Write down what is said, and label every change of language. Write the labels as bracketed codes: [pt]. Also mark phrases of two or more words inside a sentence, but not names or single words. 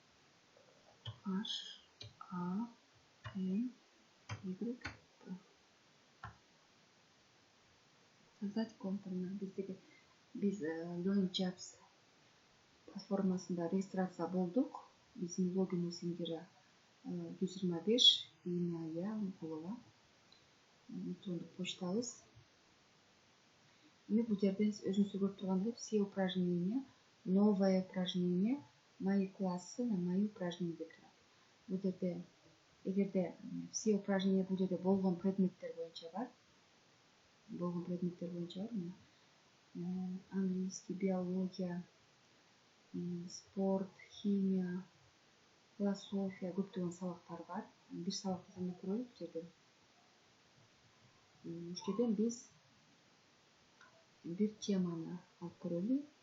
[ru] H A N Y. Создать конто. [ky] Биз Learning Jobs платформасында регистрация болдук. Биздин логин Сингера 125, [ru] имя я, голова, [ky] электрондук почтабыз. Эми бул жерде өзүңүздөр көрүп тургандай [ru] все упражнения, новое упражнение, мои классы, мои упражнения [ky] деп турат. Бул жерде эгерде [ru] все упражнения [ky] бул жерде болгон предметтер боюнча бар. [ru] Английский, биология, спорт, химия, философия, [ky] көптөгөн сабактар бар. Бир сабакты санап көрөлү бул жерден. Ушул жерден биз бир теманы алып көрөлү.